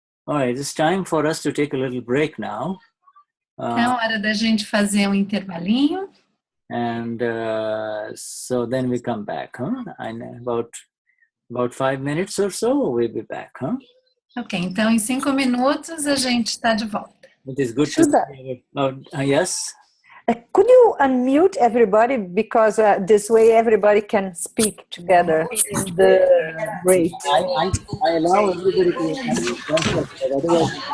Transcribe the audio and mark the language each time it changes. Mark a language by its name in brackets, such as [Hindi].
[English] All right, it's time for us to take a little break now. [Portuguese] É hora da gente fazer intervalinho. [English] And so then we come back, And about 5 minutes or so, we'll be back, [Portuguese] Ok, então em 5 minutos a gente está de volta. [English] It is good Shuddha. Yes? Could you unmute everybody, because this way everybody can speak together in the break. I allow everybody to unmute themselves,